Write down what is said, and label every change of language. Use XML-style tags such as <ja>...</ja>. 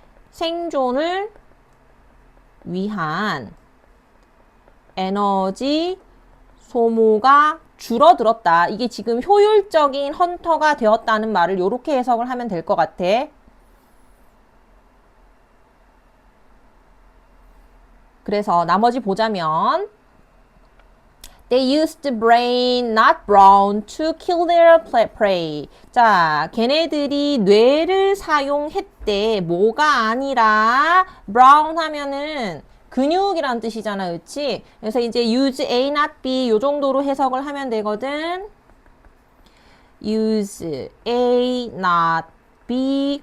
<ko>생존을 위한 에너지 소모가 줄어들었다. 이게 지금 효율적인 헌터가 되었다는 말을 이렇게 해석을 하면 될 것 같아. 그래서 나머지 보자면</ko> <en>They used brain, not brawn, to kill their prey.</en> <ko>자, 걔네들이 뇌를 사용했대. 뭐가 아니라 brawn 하면은 근육이란 뜻이잖아, 그치? 그래서 이제</ko> <en>use A, not B</en> <ko>요 정도로 해석을 하면 되거든.</ko> <en>use A, not B.</en>